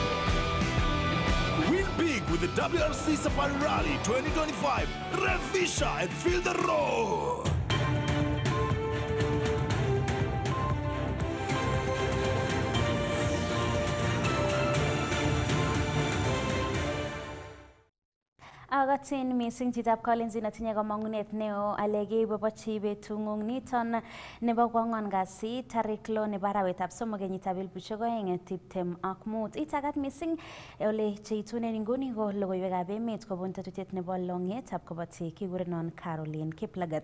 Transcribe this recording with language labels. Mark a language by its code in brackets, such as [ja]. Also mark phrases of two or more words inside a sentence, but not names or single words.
[en] Win big with the WRC Safari Rally 2025. Revisha and feel the roar! [kln] Agatin missing chitap Collins inatinye kamangunet neo alege ibobochi betung'ung niton nebo kwang'wan kasi tarik 6 nebo arawetab somok kenyitab 2025. Itagat missing ole cheitunen inguni ko logoiwekab emet kobun tetutiet nebo Long'etab Kabotik kigurenon Caroline Kiplagat.